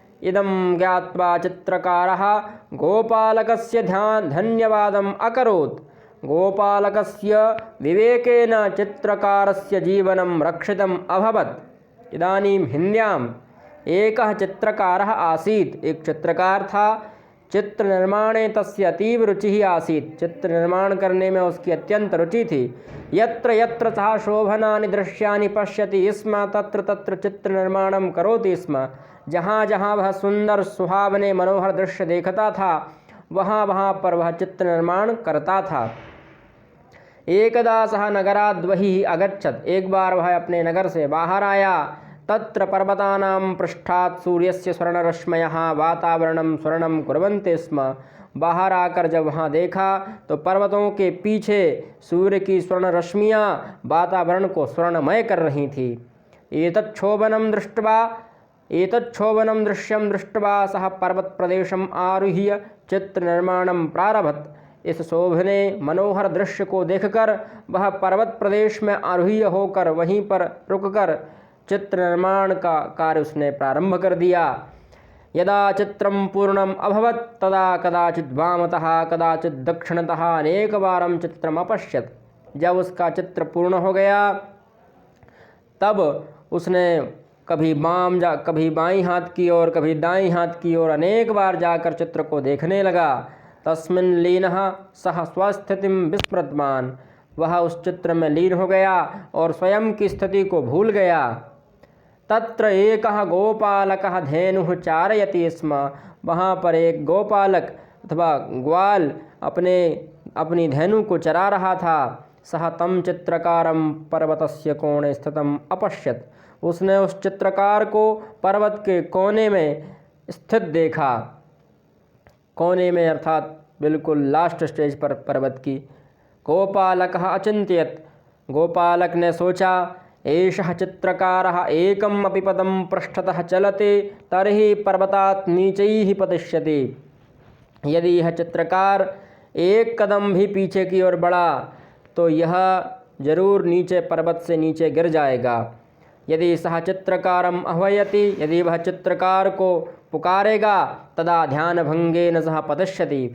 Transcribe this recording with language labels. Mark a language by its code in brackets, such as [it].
[sa] इदं ज्ञात्वा चित्रकारः गोपालकस्य धन्यवादम् अकरोत्। गोपालकस्य विवेकेन चित्रकारस्य जीवनं रक्षितम् अभवत्। इदानीं हिन्द्याम् एकः चित्रकारः आसीत्। [hi] एक चित्रकार था। [sa] चित्र निर्माणे तस्य अतीव रुचिः आसीत्। [hi] चित्र निर्माण करने में उसकी अत्यंत रुचि थी। [sa] यत्र यत्र सः शोभनानि दृश्यानि पश्यति स्म तत्र तत्र चित्र निर्माणं करोति स्म। [hi] जहाँ जहाँ वह सुंदर सुहावने मनोहर दृश्य देखता था वहाँ वहाँ पर वह चित्र निर्माण करता था। [sa] एकदा सः नगराद् बहिः अगच्छत्। [hi] एक बार वह अपने नगर से बाहर आया। [sa] तत्र पर्वतानां पृष्ठात् सूर्यस्य स्वर्णरश्मयः वातावरणं स्वर्णं कुर्वन्ति स्म। [hi] बाहर आकर जब वहाँ देखा तो पर्वतों के पीछे सूर्य की स्वर्ण रश्मियाँ वातावरण को स्वर्णमय कर रही थी। [sa] एतच्छोभनं दृश्यं दृष्ट्वा सः पर्वत प्रदेशम् आरुह्य चित्र निर्माणं प्रारभत। [hi] इस शोभने मनोहर दृश्य को देखकर वह पर्वत प्रदेश में आरुह्य होकर वहीं पर रुककर चित्र निर्माण का कार्य उसने प्रारंभ कर दिया। [sa] यदा चित्रं पूर्णम् अभवत् तदा कदाचित् वामतः कदाचित् दक्षिणतः अनेकवारं चित्रम् अपश्यत्। [hi] जब उसका चित्र पूर्ण हो गया तब उसने कभी बाईं हाथ की ओर कभी दाईं हाथ की ओर अनेक बार जाकर चित्र को देखने लगा। [sa] तस्मिन् लीनः सः स्वस्थितिं विस्मृतवान्। [hi] वह उस चित्र में लीन हो गया और स्वयं की स्थिति को भूल गया। [sa] तत्र एकः गोपालकः धेनुः चारयति स्म। [hi] वहाँ पर एक गोपालक अथवा ग्वाल अपनी धेनु को चरा रहा था। [sa] सः तं चित्रकारं पर्वतस्य कोणे स्थितम् अपश्यत्। [hi] उसने उस चित्रकार को पर्वत के कोने में स्थित देखा। कोने में अर्थात बिल्कुल लास्ट स्टेज पर पर्वत की। [sa] गोपालकः अचिन्तयत्। [hi] गोपालक ने सोचा [sa] एषः चित्रकारः एकम् अपि पदं पृष्ठतः चलति तर्हि पर्वतात् नीचैः पतिष्यति। [hi] यदि यह चित्रकार एक कदम भी पीछे की ओर बढ़ा तो यह जरूर नीचे पर्वत से नीचे गिर जाएगा। [sa] यदि सः चित्रकारम् आह्वयति, [hi] यदि वह चित्रकार को पुकारेगा [sa] तदा ध्यानभंगेन सः पतिष्यति।